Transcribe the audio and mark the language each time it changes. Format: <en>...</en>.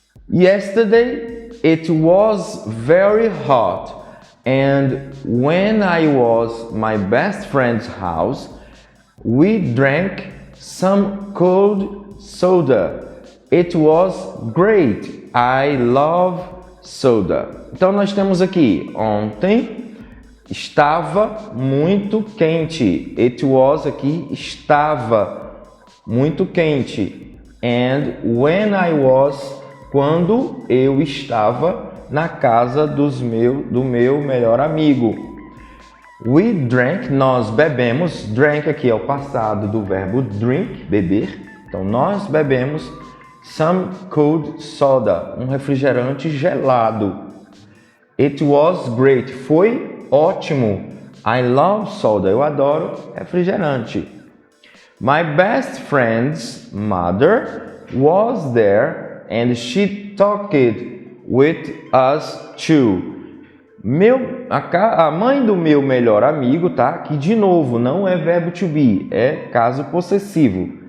<en>Yesterday, it was very hot, and when I was my best friend's house, we drank some cold soda. It was great. I love soda.</en> <pt>Então nós temos aqui ontem estava muito quente.</pt> <en>It was</en> <pt>aqui estava muito quente.</pt> <en>And when I was,</en> <pt>quando eu estava na casa do meu melhor amigo.</pt> <en>We drank,</en> <pt>nós bebemos. Drank aqui é o passado do verbo drink, beber. Então, nós bebemos</pt> <en>some cold soda,</en> <pt>um refrigerante gelado.</pt> <en>It was great,</en> <pt>foi ótimo.</pt> <en>I love soda,</en> <pt>eu adoro refrigerante.</pt> <en>My best friend's mother was there and she talked with us too.</en> <pt>A mãe do meu melhor amigo, tá? Que de novo não é verbo to be, é caso possessivo.</pt>